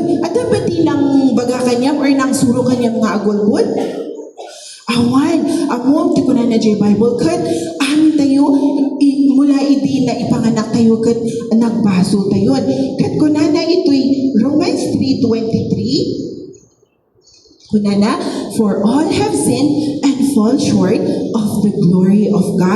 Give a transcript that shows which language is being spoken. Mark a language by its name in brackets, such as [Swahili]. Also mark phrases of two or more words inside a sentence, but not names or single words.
[Iloko] At dapat ti nang baga kanyam or nang suro kanyam nga agulbod? Awan, amom ti kunan na jay Bible kat amin tayo mula idi na ipanganak tayo kat nagbaso tayo. Kat kunana ito'y Romans 3:23. Kunana, [English] for all have sinned and fall short of the glory of God.